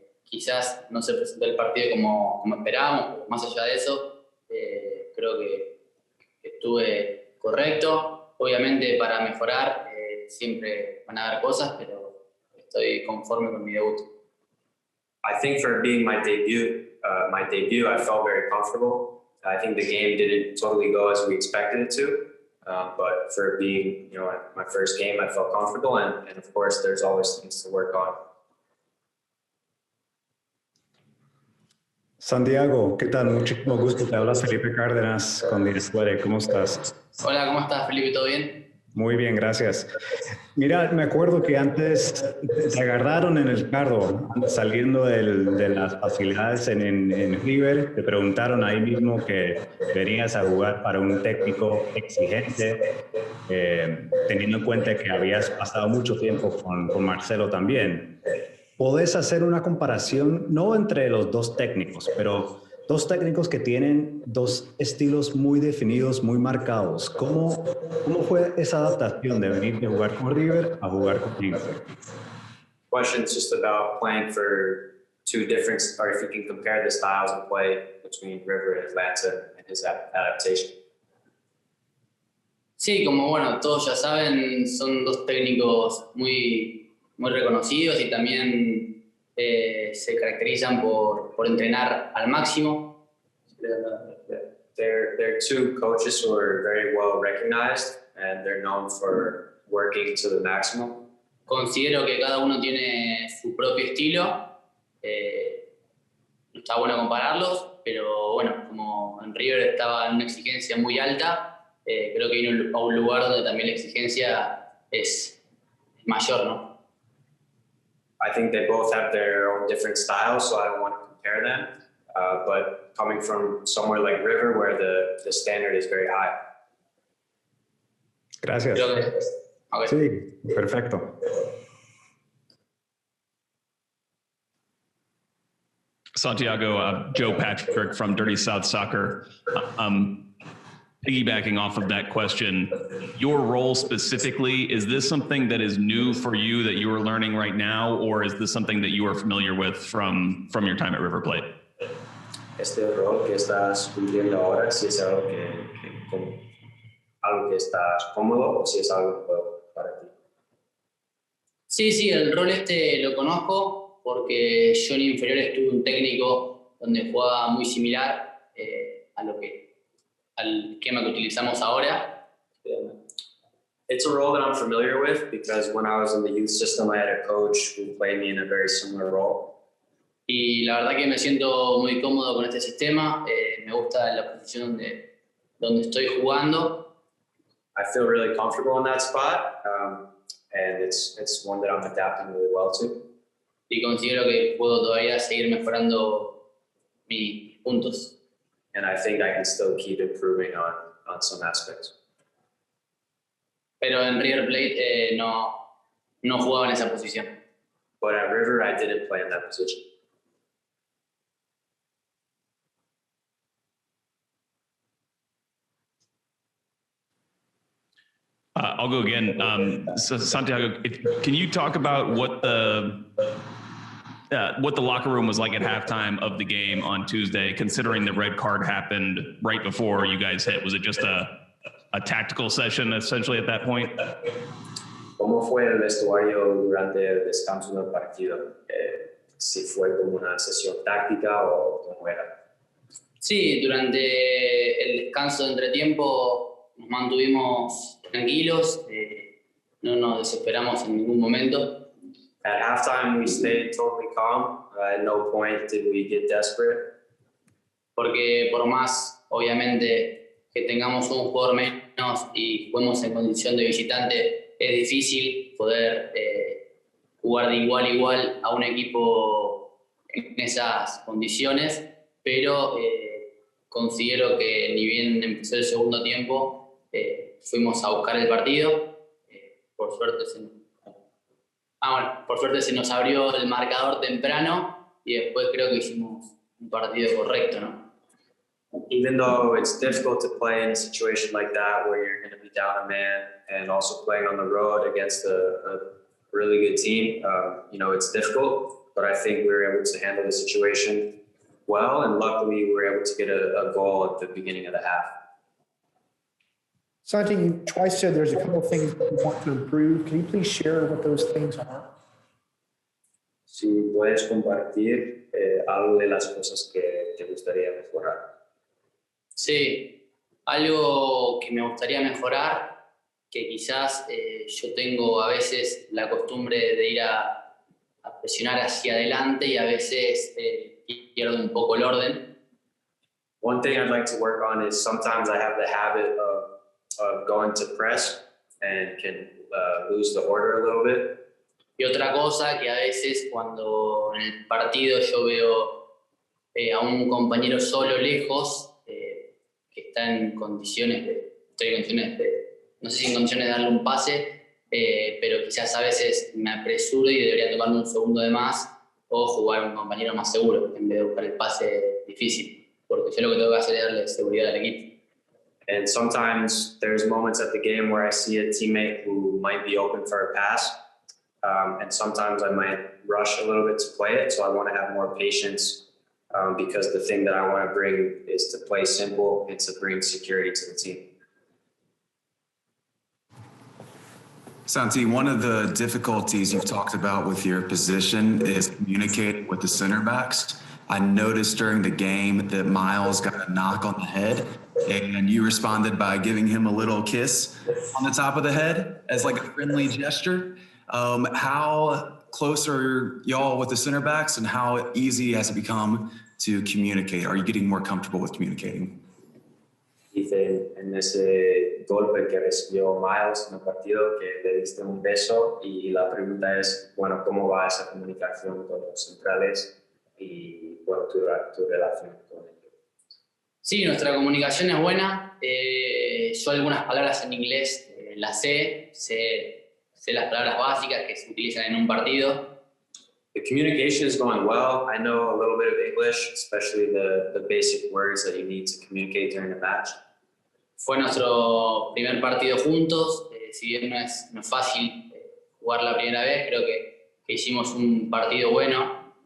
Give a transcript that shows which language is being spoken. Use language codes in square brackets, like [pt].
[es] Quizás no se presentó el partido como esperábamos, pero más allá de eso, creo que estuve correcto. Obviamente para mejorar siempre van a haber cosas, pero estoy conforme con mi debut. [en] I think for being my debut, I felt very comfortable. I think the game didn't totally go as we expected it to, but for being, my first game, I felt comfortable, and of course, there's always things to work on. [es] Santiago, ¿qué tal? Muchísimo gusto. Te habla Felipe Cárdenas con Directore. ¿Cómo estás? Hola, ¿cómo estás, Felipe? ¿Todo bien? Muy bien, gracias. Mira, me acuerdo que antes te agarraron en el carro, saliendo de las facilidades en River. Te preguntaron ahí mismo que venías a jugar para un técnico exigente, teniendo en cuenta que habías pasado mucho tiempo con Marcelo también. ¿Podés hacer una comparación, no entre los dos técnicos, pero dos técnicos que tienen dos estilos muy definidos, muy marcados? ¿Cómo fue esa adaptación de venir de jugar con River a jugar con Inter? [en] Question's just about playing for two different, or if you can compare the styles of play between River and Atlanta and his adaptation. [es] Sí, como todos ya saben, son dos técnicos muy reconocidos y también se caracterizan por entrenar al máximo. [en] They're two coaches who are very well recognized and they're known for working to the maximum. [es] Considero que cada uno tiene su propio estilo. No está bueno compararlos, pero como en River estaba en una exigencia muy alta, creo que vino a un lugar donde también la exigencia es mayor, ¿no? [en] I think they both have their own different styles, so I don't want to compare them. But coming from somewhere like River, where the standard is very high. [es] Gracias. [en] Okay. [es] Sí, perfecto. [en] Santiago, Joe Patrick from Dirty South Soccer. Piggybacking off of that question, your role specifically, is this something that is new for you that you are learning right now, or is this something that you are familiar with from your time at River Plate? [es] Este rol que estás cumpliendo ahora, si es algo que estás cómodo o si es algo nuevo para ti. Sí, el rol lo conozco porque yo en inferiores tuve un técnico donde jugaba muy similar al esquema que utilizamos ahora. [en] It's a role that I'm familiar with because when I was in the youth system, I had a coach who played me in a very similar role. [es] Y la verdad que me siento muy cómodo con este sistema. Me gusta la posición donde estoy jugando. [en] I feel really comfortable in that spot, and it's one that I'm adapting really well to. [es] Y considero que puedo todavía seguir mejorando mis puntos. [en] And I think I can still keep improving on some aspects. [es] Pero en River Plate no jugaba en esa posición. [en] But at River, I didn't play in that position. I'll go again. So Santiago, can you talk about what the locker room was like at halftime of the game on Tuesday, considering the red card happened right before you guys hit? Was it just a tactical session essentially at that point? [es] ¿Cómo fue el vestuario durante el descanso del partido? Si fue como una sesión táctica o cómo era. Sí, durante el descanso de entretiempo nos mantuvimos tranquilos, no nos desesperamos en ningún momento. [en] At halftime, we stayed totally calm. At no point did we get desperate. [es] Porque por más, obviamente, que tengamos un jugador menos y juguemos en condición de visitante, es difícil poder jugar de igual a igual a un equipo en esas condiciones, pero considero que ni bien empezó el segundo tiempo, fuimos a buscar el partido. Por suerte por suerte se nos abrió el marcador temprano y después creo que hicimos un partido correcto, ¿no? [en] Even though it's difficult to play in a situation like that where you're going to be down a man and also playing on the road against a really good team, it's difficult, but I think we were able to handle the situation well, and luckily we were able to get a goal at the beginning of the half. Santi, you twice said there's a couple of things you want to improve. Can you please share what those things are? [es] Si puedes compartir algo de las cosas que te gustaría mejorar. Sí, algo que me gustaría mejorar, que quizás yo tengo a veces la costumbre de ir a presionar hacia adelante y a veces pierdo un poco el orden. [en] One thing I'd like to work on is sometimes I have the habit of going to press and can lose the order a little bit. [es] Y otra cosa que a veces cuando en el partido yo veo a un compañero solo lejos, que está en condiciones no sé si en condiciones de darle un pase, pero quizás a veces me apresuro y debería tomarme un segundo de más o jugar a un compañero más seguro en vez de buscar el pase difícil, porque yo lo que tengo que hacer es darle seguridad al equipo. [en] And sometimes there's moments at the game where I see a teammate who might be open for a pass, and sometimes I might rush a little bit to play it, so I want to have more patience because the thing that I want to bring is to play simple and to bring security to the team. Santi, one of the difficulties you've talked about with your position is communicating with the center backs. I noticed during the game that Miles got a knock on the head, and you responded by giving him a little kiss on the top of the head as like a friendly gesture. How close are y'all with the center backs, and how easy has it become to communicate? Are you getting more comfortable with communicating? [es] Dice en ese golpe que recibió Miles en el partido que le diste un beso, y la pregunta es, bueno, ¿cómo va esa comunicación con los centrales y bueno, tu relación con ellos? Sí, nuestra comunicación es buena. Yo algunas palabras en inglés las sé las palabras básicas que se utilizan en un partido. [en] The communication is going well. I know a little bit of English, especially the basic words that you need to communicate during the match. [es] Fue nuestro primer partido juntos. Si bien no es fácil jugar la primera vez, creo que hicimos un partido bueno.